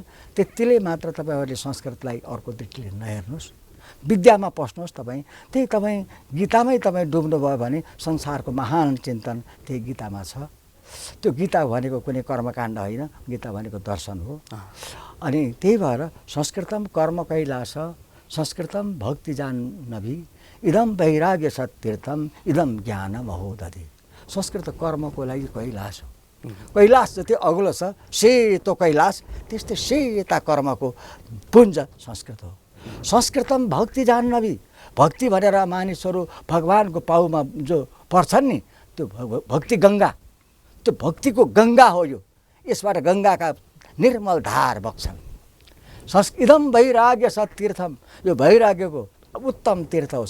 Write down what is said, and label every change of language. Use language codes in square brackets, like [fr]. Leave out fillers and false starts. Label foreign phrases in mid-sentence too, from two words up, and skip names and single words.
[ne] त्यतिले मात्र तपाईँहरूले संस्कृतलाई अर्को दृष्टिले नहेर्नुहोस्, विद्यामा पस्नुहोस्। त्यही तपाईँ गीतामै तपाईँ डुब्नुभयो भने संसारको महान चिन्तन त्यही गीतामा छ। त्यो गीता भनेको कुनै कर्मकाण्ड होइन, गीता भनेको दर्शन हो। अनि त्यही भएर [sa] संस्कृतम कर्म कैलास संस्कृतम भक्ति जाह्नवी इदम वैराग्य सत्तीर्थम इदम ज्ञान महोदधि। [ne] संस्कृत कर्मको लागि कैलास हो। कैलास जति अग्लो छ सेतो कैलास, त्यस्तै सेता कर्मको पुञ्ज संस्कृत हो। [sa] संस्कृतम भक्ति जाह्नवी, [ne] भक्ति भनेर मानिसहरू भगवानको पाउमा जो पर्छन् नि, त्यो भक्ति गङ्गा, त्यो भक्तिको गङ्गा हो। यो यसबाट गङ्गाका निर्मल धार बग्छन्। [sa] इदम वैराग्य सत्तीर्थम, [ne] यो वैराग्यको उत्तम तीर्थ हो।